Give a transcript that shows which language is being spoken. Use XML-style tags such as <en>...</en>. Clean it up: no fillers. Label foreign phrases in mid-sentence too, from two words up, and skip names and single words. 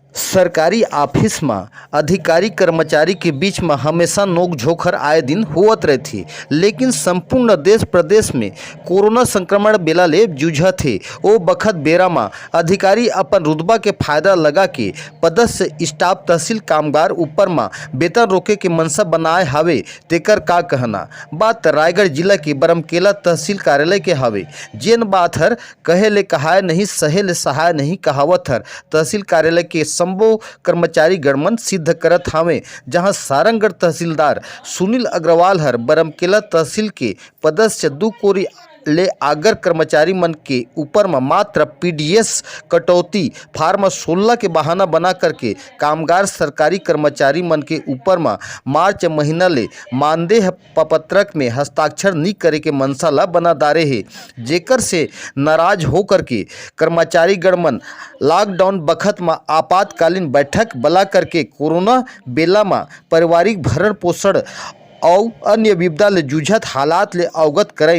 <hne>सरकारी ऑफिस में अधिकारी कर्मचारी के बीच में हमेशा नोक-झोंक आए दिन होवत रहती, लेकिन संपूर्ण देश प्रदेश में कोरोना संक्रमण बेला ले जूझत हे। ओ बखत बेरा में अधिकारी अपन रुतबा के फायदा लगा के पदस्थ स्टाफ तहसील कामगार ऊपर में वेतन रोके के मनसा बनाए हावे। तेकर का कहना बात रायगढ़ जिला के बरमकेला तहसील कार्यालय के हावे। जेन बात हर कहे ले कहाय नहीं, सहे ले सहाय नहीं कहावत हर तहसील कार्यालय के संबो कर्मचारी गणमन सिद्ध करत हावे। जहां सारंगढ़ तहसीलदार सुनील अग्रवाल हर बरमकेला तहसील के पदस्थ 2 कोरी ले आगर कर्मचारी मन के ऊपर में मात्र पीडीएस कटौती फार्म 16 के बहाना बना करके कामगार सरकारी कर्मचारी मन के ऊपर में मार्च महीना ले मानदेय पत्रक में हस्ताक्षर नहीं करे के मनसा ला बना दारे है। जेकर से नाराज हो करके कर्मचारी गणमन लॉकडाउन बखत में आपातकालीन बैठक बुला करके कोरोना बेला में पारिवारिक भरण पोषण और अन्य विपदा ले जूझत हालात ले अवगत करैन।</hne>